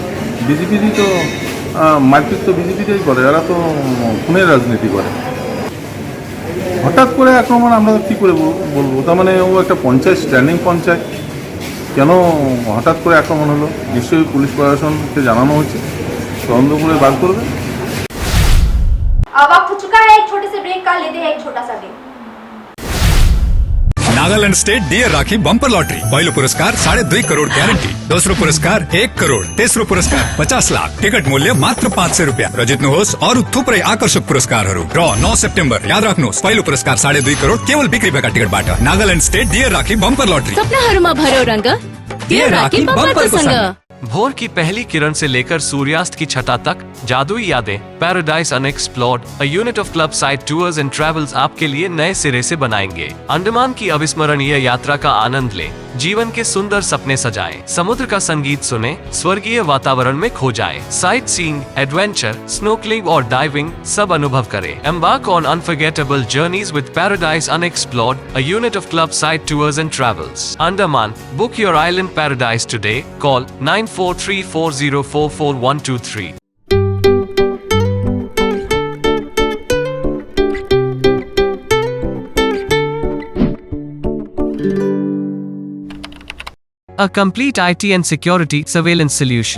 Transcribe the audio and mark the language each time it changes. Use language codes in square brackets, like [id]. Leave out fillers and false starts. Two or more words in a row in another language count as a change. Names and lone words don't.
[bn] বিজেপিরই তো মারপিট তো বিজেপিটাই করে, এরা তো খুনের রাজনীতি করে। হঠাৎ করে আক্রমণ আমরা কী করে বলবো? তার মানে ও একটা পঞ্চায়েত, স্ট্যান্ডিং পঞ্চায়েত, কেন হঠাৎ করে আক্রমণ হলো? নিশ্চয়ই পুলিশ প্রশাসনকে জানানো হচ্ছে, তদন্ত করে বার করবে। [hi] अब वक्त हो चुका है एक छोटे से ब्रेक का, लेते हैं एक छोटा सा ब्रेक। [ne] नागालैंड स्टेट डियर राखी बम्पर लॉटरी, पहिलो पुरस्कार 2.5 करोड़ ग्यारंटी, दोस्रो पुरस्कार 1 करोड़, तेस्रो पुरस्कार 50 लाख, टिकट मूल्य मात्र 500 रुपियाँ र जित्नुहोस् अरू थुप्रै आकर्षक पुरस्कारहरू। [en] draw 9 September. [ne] याद राख्नुहोस्, पहिलो पुरस्कार 2.5 करोड़ केवल बिक्री भएका टिकटबाट। नागालैंड स्टेट डियर राखी बम्पर लॉटरी, सपनाहरूमा भर्यो रंग, डियर राखी बम्परको सँग। [hi] भोर की पहली किरण से लेकर सूर्यास्त की छटा तक जादुई यादें, पैराडाइज अनएक्सप्लोर्ड, [en] a unit of [hi] क्लब साइड टूर्स एंड ट्रैवल्स आपके लिए नए सिरे से बनाएंगे। अंडमान की अविस्मरणीय यात्रा का आनंद लें, जीवन के सुंदर सपने सजाएं, समुद्र का संगीत सुने, स्वर्गीय वातावरण में खो जाएं, [en] sight seeing, [hi] एडवेंचर, स्नोकलिंग और डाइविंग सब अनुभव करें। [en] Embark on unforgettable journeys with Paradise Unexplored, a unit of Club Side Tours and Travels. Andaman, book your island paradise today, call 9434044123. A complete IT and security surveillance solution.